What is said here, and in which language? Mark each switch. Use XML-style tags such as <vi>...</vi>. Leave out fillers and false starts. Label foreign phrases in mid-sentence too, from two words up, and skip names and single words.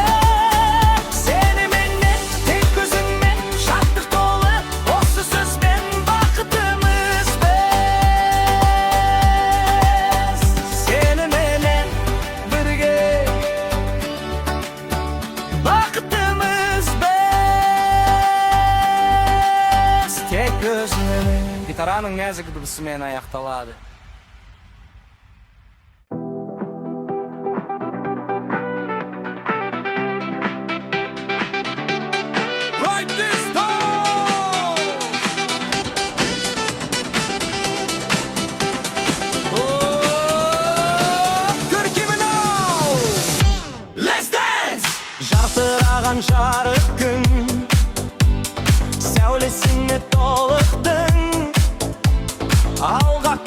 <kk>Сеніменен тек көзіңмен шаттық толы, осы сөзбен бақытымыз біз. Сеніменен бірге бақытымыз біз. Тек өзіңмен. Гитараның нәзік дыбысымен аяқталады.</kk> <en>Right this time!</en> <kk>Көркемін ау!</kk> <en>Let's dance!</en> <kk>Жарқыраған жарық күн, сәулесіне толықтың. Ал</kk>